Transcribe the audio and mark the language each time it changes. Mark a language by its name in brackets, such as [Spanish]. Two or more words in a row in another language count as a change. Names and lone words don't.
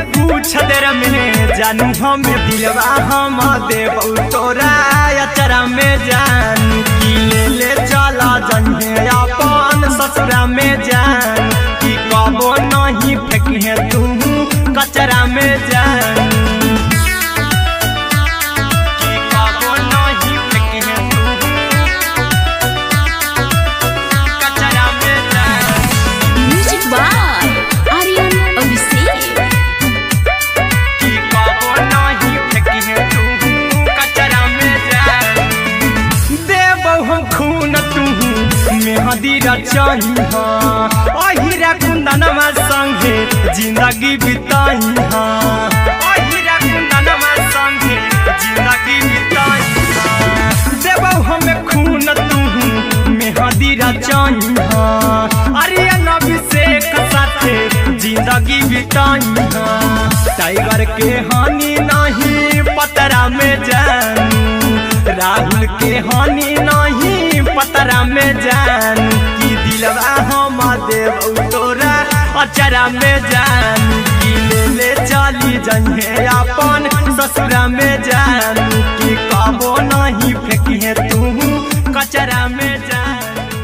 [Magahi] पूछ देर में जानू हम दिलवा हम देबू तोरा अचरा में जानू की ले चला जइहे अपन ससुरा में जानू की कबो नहीं फेंकिहे तू कचरा में जानू की कबो नहीं फेंकिहे तू कचरा में जानू [English] म्यूजिक बाय आर्यन अभिषेक। [Magahi] की कबो नहीं फेंकिहे तू कचरा में जानू देबो हम खून तू मेहंदी रचइहा अहिरा कुंदनमा संगे जिंदगी बिताइहा अहिरा कुंदनमा संगे जिंदगी बिताइहा देबो हम खून तू मेहंदी रचइहा आर्यन अभिषेक साथे जिंदगी बिताइहा टाइगर के हानि नहीं पतरा में जानू राहुल के हानि नहीं पतरा में जानू की दिलवा हम देबू तोरा अचरा में जानू की ले चली जइहे अपन ससुरा में जानू की कबो नहीं फेंकिहे तू कचरा में जानू